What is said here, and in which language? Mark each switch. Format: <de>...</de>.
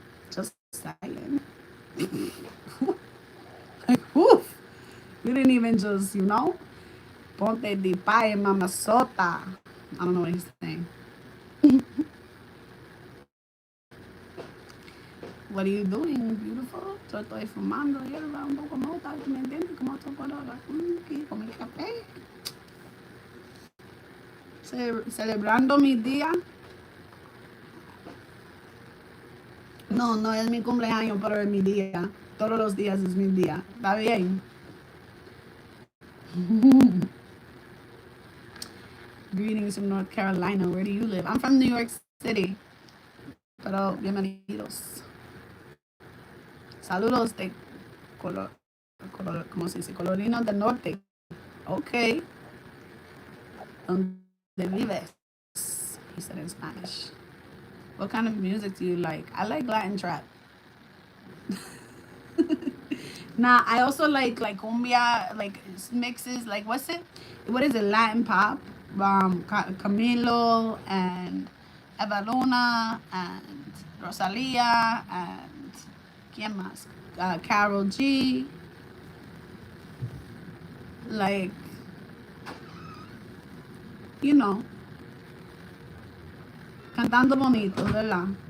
<en>Just saying. Like, woof. You didn't even just, you know,</en> <es>ponte de pie, mamazota.</es> <en>I don't know what he's saying. What are you doing, beautiful?</en> <es>Yo estoy fumando hierba un poco mota, ¿me entiendes? Como tú puedo aquí con mi café. Celebrando mi día. No, no es mi cumpleaños, pero es mi día. Todos los días es mi día. ¿Está bien?</es> <en>Greetings from North Carolina. Where do you live? I'm from New York City.</en> <es>Pero bienvenidos. Saludos de ¿cómo se dice? Colorino del Norte. Ok. ¿Dónde vives?</es> <en>He said in Spanish. What kind of music do you like? I like Latin trap. Nah, I also like cumbia, like mixes, like what is it, Latin pop? Camilo and Eva Luna and Rosalia and</en> <es>¿quién más?</es> <en>Carol G. Like, you know,</en> <es>cantando bonito, ¿verdad?</es>